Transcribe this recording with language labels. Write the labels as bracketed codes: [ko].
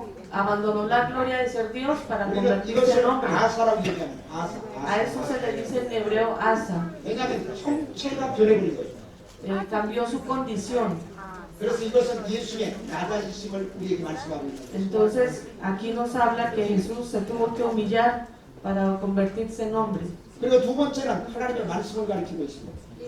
[es] abandonó la gloria de ser Dios para [ko] 우리가 [es] convertirse en [ko] 이것을 [es] hombre. [ko] 아사라고 얘기하는 [es] A eso se le dice en hebreo asa. [ko] 왜냐하면 형체가 변해버린 거예요. [es] Cambió su condición. [ko] 그래서 이것은 예수의 낮아지심을 우리에게 말씀하고 있는 거예요. [es] Entonces aquí nos habla que Jesús se tuvo que humillar para convertirse en hombre. [ko] 그리고 두 번째는 하나님의 말씀을 가리키고 있습니다.